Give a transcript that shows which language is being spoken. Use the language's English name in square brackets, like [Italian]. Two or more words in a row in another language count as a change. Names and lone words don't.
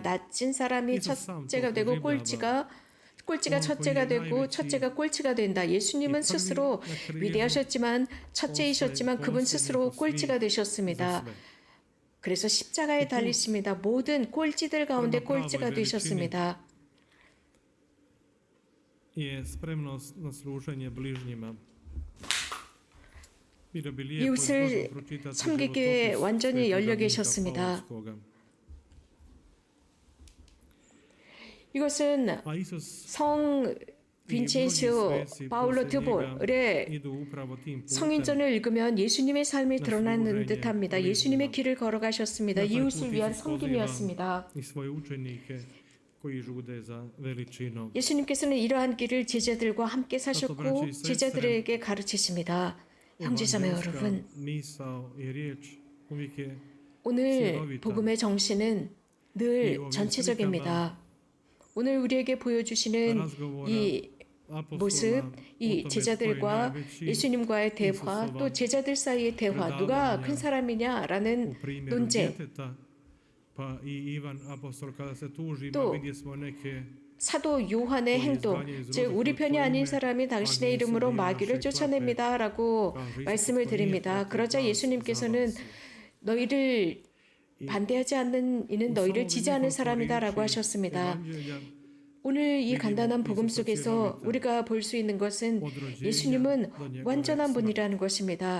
[Korean] 낮은 사람이 첫째가 되고 꼴찌가 첫째가 되고 첫째가 꼴찌가 된다. 예수님은 위대하셨지만 첫째이셨지만 그분 스스로 꼴찌가 되셨습니다. 그래서 십자가에 달리십니다. 모든 꼴찌들 가운데 꼴찌가 되셨습니다. [Croatian] je spremnost na služenje bližnjima. Bilo bi lijepo [Korean] 이웃을 [Croatian] možemo pročitati [Korean] 섬기기에 [Croatian] životopis [Korean] 완전히 [Croatian] svetog [Korean] 열려 [Croatian] Dominika [Korean] 계셨습니다. [Croatian] Paulovskoga. [Korean] 이것은 [Croatian] A Isus [Korean] 성 빈첸시오 파울로 드볼의 [Croatian] idu upravo tim putem. [Korean] 성인전을 읽으면 예수님의 삶이 드러나는 듯합니다. 예수님의 길을 걸어가셨습니다. 이웃을 위한 섬김이었습니다. [Croatian] I svoje učenike koji žude za veličinom. [Korean] 예수님께서는 이러한 길을 제자들과 함께 사셨고 제자들에게 가르치십니다. 형제자매 여러분, [Croatian] Misao i riječ uvijek je [Korean] 오늘 복음의 정신은 늘 전체적입니다. 오늘 우리에게 보여주시는 이 모습, 이 제자들과 예수님과의 대화, 또 제자들 사이의 대화, 누가 큰 사람이냐라는 [Croatian] u primjeru [Korean] 논쟁, [Croatian] djeteta, pa i Ivan apostol kada se tuži, [Korean] 또 [Croatian] vidjeli smo neke [Korean] 사도 요한의 행동, 즉 우리 편이 아닌 사람이 당신의 이름으로 마귀를 쫓아냅니다라고 말씀을 드립니다. 그러자 예수님께서는 너희를 반대하지 않는 이는 너희를 지지하는 사람이다라고 하셨습니다. 오늘 이 간단한 복음 속에서 우리가 볼 수 있는 것은 예수님은 완전한 분이라는 것입니다.